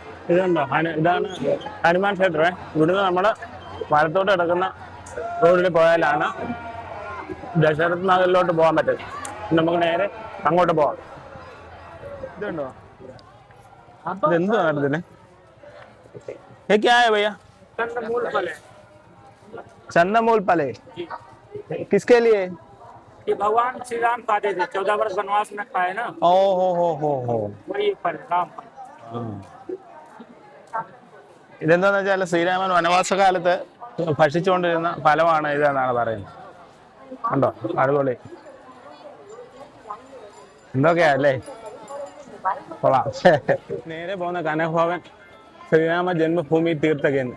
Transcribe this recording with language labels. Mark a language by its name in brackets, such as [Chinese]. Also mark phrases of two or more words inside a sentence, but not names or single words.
[Malayalam] ഇതുണ്ടോ ഇതാണ് ഹനുമാൻ ക്ഷേത്രമേ. ഇവിടുന്ന് നമ്മൾ വലത്തോട്ട് കിടക്കുന്ന റോഡിൽ പോയാലാണ് ദശരഥ നഗറിലോട്ട് പോകാൻ പറ്റും. നമുക്ക് നേരെ അങ്ങോട്ട് പോവാം. ഇതുണ്ടോ, ഇതെന്തോ നടത്തില്ലേ? [Hindi] क्या है भैया? चंद्रमूल फल किसके लिए? कि भगवान श्री राम खाते थे, 14 वर्ष वनवास में खाए ना। ओ हो वही फल, राम फल। [Malayalam] ഇതെന്താന്ന് വെച്ചാൽ ശ്രീരാമൻ വനവാസകാലത്ത് ഭക്ഷിച്ചുകൊണ്ടിരുന്ന ഫലമാണ് ഇതെന്നാണ് പറയുന്നത്. കണ്ടോ, അടിപൊളി എന്തൊക്കെയാ അല്ലേ, കൊള്ളാം. നേരെ പോകുന്ന കനകഭവൻ ശ്രീരാമ ജന്മഭൂമി തീർത്ഥകേന്ദ്രം.